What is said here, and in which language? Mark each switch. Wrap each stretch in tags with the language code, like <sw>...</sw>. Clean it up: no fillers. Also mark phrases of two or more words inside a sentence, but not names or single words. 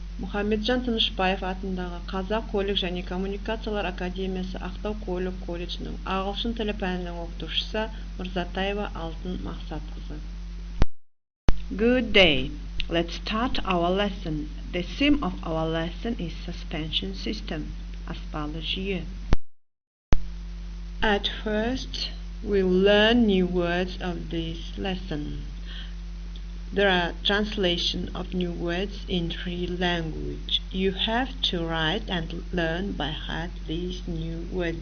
<kk>М.Тынышбаев атындағы қазақ көлік және коммуникациялар академиясы Ақтау колледжінің ағылшын тілі пәнінің оқытушысы Мырзатаева А.М.</kk> <en>Good day. Let's start our lesson. The theme of our lesson is suspension system.</en> <kk>Аспалы жүйе.</kk> <en>At first, we'll learn new words of this lesson. There are translations of new words in 3 languages. You have to write and learn by heart these new words.</en>